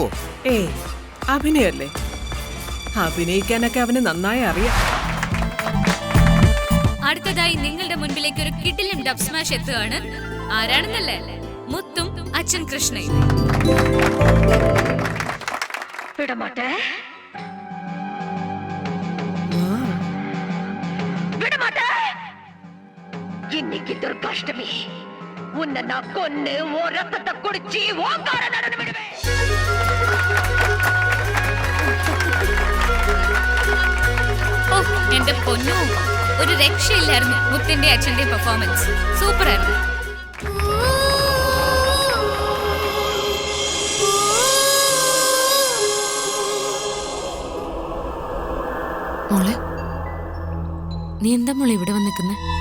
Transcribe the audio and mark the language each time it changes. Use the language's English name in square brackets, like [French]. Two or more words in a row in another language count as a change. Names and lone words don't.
[Malayalam] അഭിനയല്ലേ, അഭിനയിക്കാനൊക്കെ അവന് നന്നായി അറിയാം. അടുത്തതായി നിങ്ങളുടെ മുൻപിലേക്ക് ഒരു കിടിലൻ ഡബ് സ്മാഷ് എത്തുകയാണ്. ആരാണെന്നല്ലേ? മുത്തും അച്ഛൻ കൃഷ്ണയും. [Tamil] இன்னைக்கு துர்காஷ்டமி, உன்னை நான் கொன்னு ஓ ரத்தத்தை குடிச்சு ஓங்கார நடந்து விடுவேன். [Malayalam] ഓ എന്റെ പൊന്നു, ഒരു രക്ഷയില്ലായിരുന്നു മുത്തിന്റെ അച്ഛന്റെ പെർഫോമൻസ്. സൂപ്പർ ആയിരുന്നു. മോളെ, നീ എന്താ മോളെ ഇവിടെ വന്നിരിക്കുന്നെ?